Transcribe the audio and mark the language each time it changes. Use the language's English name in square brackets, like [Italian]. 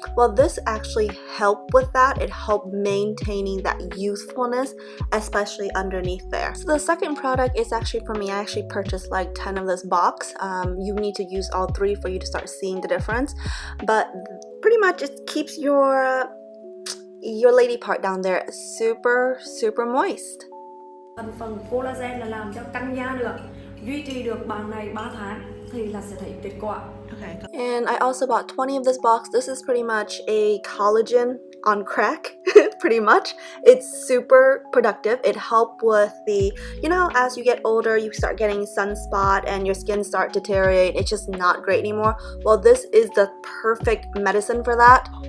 [English] Well, this actually helped with that. It helped maintaining that youthfulness, especially underneath there. So the second product is actually for me. I actually purchased like 10 of this box. You need to use all 3 for you to start seeing the difference, but pretty much it keeps your lady part down there super moist. [Vietnamese] Thành phần collagen là làm cho căng da được, duy trì được bằng này 3 tháng thì là sẽ thấy kết quả. [English] Okay. And I also bought 20 of this box. This is pretty much a collagen on crack, pretty much. It's super productive. It helped with the, you know, as you get older, you start getting sunspot and your skin start to deteriorate. It's just not great anymore. Well, this is the perfect medicine for that.